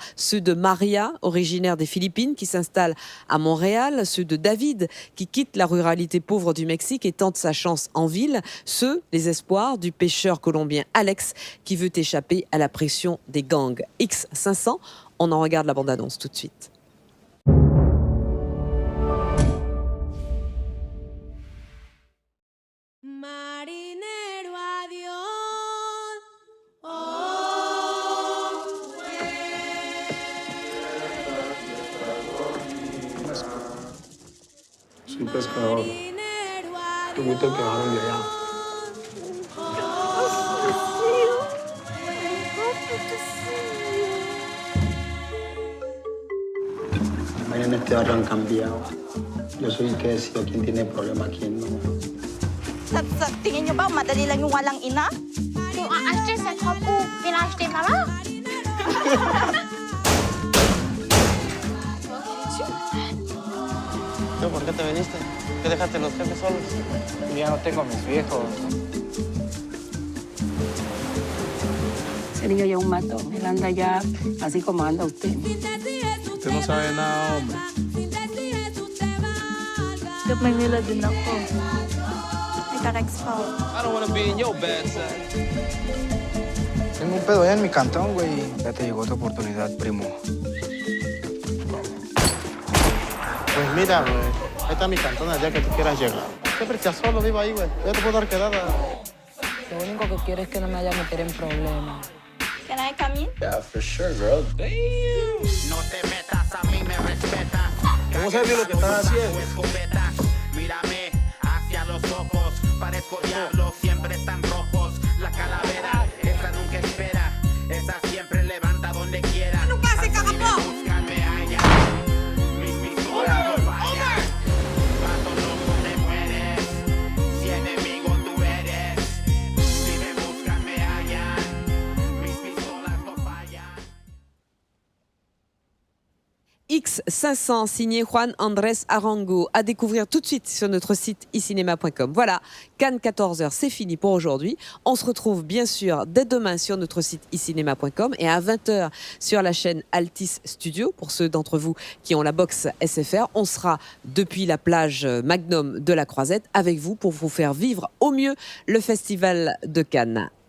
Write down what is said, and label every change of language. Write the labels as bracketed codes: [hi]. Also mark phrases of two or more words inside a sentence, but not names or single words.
[fr] Ceux de Maria, originaire des Philippines, qui s'installe à Montréal, ceux de David, qui quitte la ruralité pauvre du Mexique et tente sa chance en ville, ceux, les espoirs, du pêcheur colombien Alex, qui veut échapper à la pression des gangs. X500, on en regarde la bande-annonce tout de suite. [es] Marinero, adiós. Soy pescador. Tuviste que dejarme de allá. Vayan en este barrio han cambiado. Yo soy el que decido quién tiene problema, quién no. [tl] Sa tingin niyo ba madali lang yung walang ina? Kung a-stress ako po, pinashtim na lang. [es] ¿Por qué te viniste? ¿Qué dejaste los jefes solos? Ya no tengo a mis viejos. Ese niño ya es un matón. Él anda ya así como anda usted. Usted no sabe nada, hombre. [tl] Manila din ako. Nagka-expel. [en] I don't wanna be in your bad side. [es] Tengo un pedo allá en mi cantón, güey. Ya te llegó tu oportunidad, primo. Pues mira, güey, ahí está mi cantón al día que tú quieras llegar. Siempre estás solo, vivo ahí, güey. Ya te puedo dar quedada. Lo único que quiero es que no me vaya a meter en problemas. [en] Can I come in? Yeah, for sure, girl. Damn. [es] No te metas, a mí me respetas. ¿Cómo sabes lo que estás haciendo? Mírame hacia los ojos. Parezco diablo, siempre están rojos. La calavera, esa nunca espera. Esa siempre levanta donde quiera. Nunca se cagapó. Búscame allá. Mis pistolas no fallan. Pato loco te mueres. Si enemigo tú eres. Dime, búscame allá. Mis pistolas no fallan. [fr] X500, signé Juan Andrés Arango, à découvrir tout de suite sur notre site icinema.com. Voilà, Cannes 14h, c'est fini pour aujourd'hui. On se retrouve bien sûr dès demain sur notre site icinema.com et à 20h sur la chaîne Altis Studio. Pour ceux d'entre vous qui ont la box SFR, on sera depuis la plage Magnum de la Croisette avec vous pour vous faire vivre au mieux le Festival de Cannes.